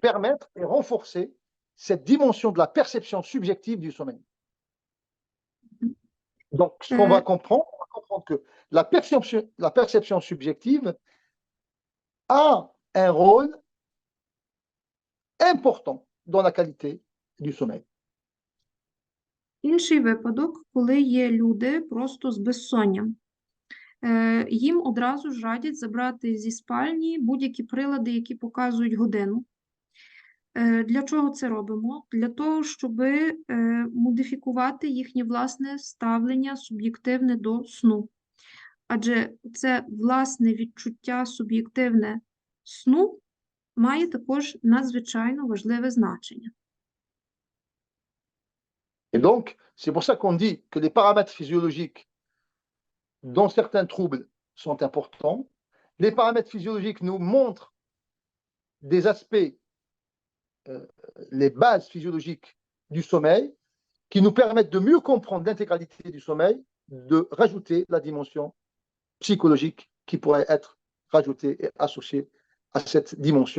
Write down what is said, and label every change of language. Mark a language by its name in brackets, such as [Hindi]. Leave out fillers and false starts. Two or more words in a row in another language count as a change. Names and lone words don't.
[French] permettre et renforcer cette dimension de la perception subjective du sommeil. Donc, ce qu'on va comprendre, on va comprendre que la perception subjective a un rôle important dans la qualité du sommeil. [Ukrainian] Інший випадок, коли є люди просто з безсонням. Їм одразу ж радять забрати зі спальні будь-які прилади, які показують годину. Для чого це робимо? Для того, щоб модифікувати їхнє власне ставлення суб'єктивне до сну. Адже це власне відчуття суб'єктивне сну має також надзвичайно важливе значення. [French] Et donc, c'est pour ça qu'on dit que les paramètres physiologiques dans certains troubles sont importants. Les paramètres physiologiques nous montrent des aspects, les bases physiologiques du sommeil, qui nous permettent de mieux comprendre l'intégralité du sommeil, de rajouter la dimension psychologique qui pourrait être rajoutée et associée à cette dimension.